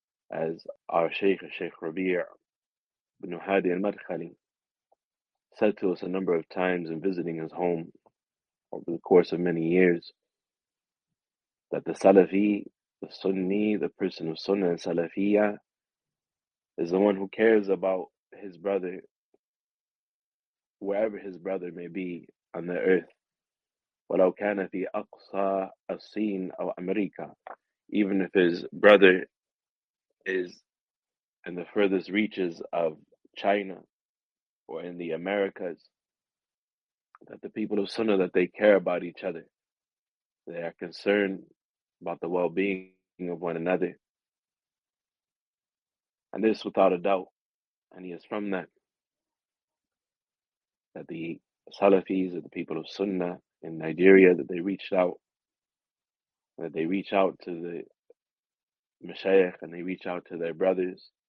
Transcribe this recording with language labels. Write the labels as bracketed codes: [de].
[en] As our Shaykh, Shaykh Rabi' ibn Hadi al-Madkhali, said to us a number of times in visiting his home over the course of many years, that the Salafi, the Sunni, the person of Sunnah and Salafiyya, is the one who cares about his brother, wherever his brother may be on the earth. [ar] وَلَوْ كَانَ فِي أَقْصَى الصِّينِ أَوْ أَمْرِيكَ. [en] Even if his brother is in the furthest reaches of China or in the Americas, that the people of Sunnah, that they care about each other. They are concerned about the well-being of one another, and this without a doubt, and he is from that, that the Salafis or the people of Sunnah in Nigeria, that they reached out, that they reach out to the Mashayikh and they reach out to their brothers